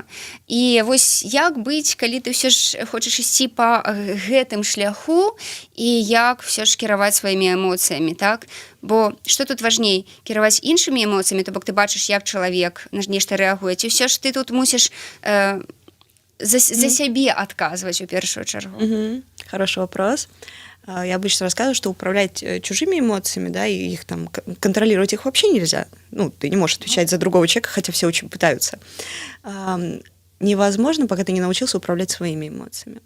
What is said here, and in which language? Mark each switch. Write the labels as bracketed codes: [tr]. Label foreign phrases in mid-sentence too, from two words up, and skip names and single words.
[be] І вось як быць, калі ты ўсё ж хочаш ісці па гэтым шляху і як ўсё ж кіраваць сваімі эмоцыямі, так? Бо што тут важней, кіраваць іншымі эмоцыямі, то бок ты бачыш, як чалавек на нешта рэагуе, ці ўсё ж ты тут мусіш за себе [ru] отказывать в первую [be] чергу? [ru] Хороший вопрос. Я обычно рассказываю, что управлять чужими эмоциями, да, и их там контролировать их вообще нельзя. Ты не можешь отвечать за другого человека, хотя все очень пытаются. Невозможно, пока ты не научился управлять своими эмоциями.